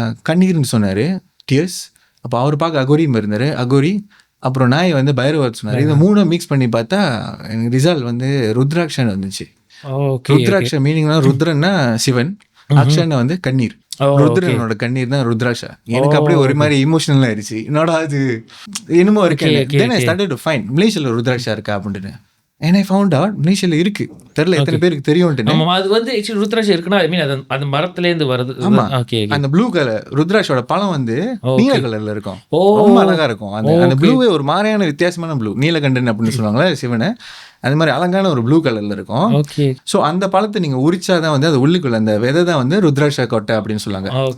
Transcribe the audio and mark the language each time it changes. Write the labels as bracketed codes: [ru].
[ta] கண்ணீர்னு சொன்னார், டியர்ஸ். அப்போ அவர் பார்க்க அகோரியும் இருந்தார், அகோரி. அப்புறம் நாய் வந்து பைரவர் சொன்னார். இது 3 மிக்ஸ் பண்ணி பார்த்தா எனக்கு ரிசல்ட் வந்து ருத்ராட்சன் வந்துச்சு. ருத்ராட்ச மீனிங்னா ருத்ரன்னா சிவன், அக்ஷன்னா வந்து கண்ணீர். ருத்ரனோட கண்ணீர் தான் ருத்ராட்சா. எனக்கு அப்படியே ஒரு மாதிரி இமோஷனல் ஆயிடுச்சு. என்னடா அது என்னமோ இருக்கேன். [en] Then I started to find [ta] மலேசியால ருத்ராட்சா இருக்கா அப்படின்னு. [en] And I found out [ta] மலேசியால இருக்கு. தெரியல எத்தனை பேருக்கு தெரியும்ட்டு. அது வந்து ருத்ராட்சம் இருக்குன்னா ஐ மீன் அந்த மரத்துலேருந்து வருது. ஆமா, அந்த ப்ளூ கலர் ருத்ராட்சோட பழம் வந்து நீல கலர்ல இருக்கும். ரொம்ப அழகா இருக்கும். அந்த ப்ளூவே ஒரு மாதிரியான வித்தியாசமான ப்ளூ, நீலகண்டன் அப்படின்னு சொல்லுவாங்களே சிவனை, அந்த மாதிரி அழகான ஒரு ப்ளூ கலர்ல இருக்கும். ஸோ அந்த பழத்தை நீங்க உரிச்சாதான் வந்து அது உள்ளுக்குள்ள அந்த விதை தான் வந்து ருத்ராட்ச கொட்டை அப்படின்னு சொல்லுவாங்க.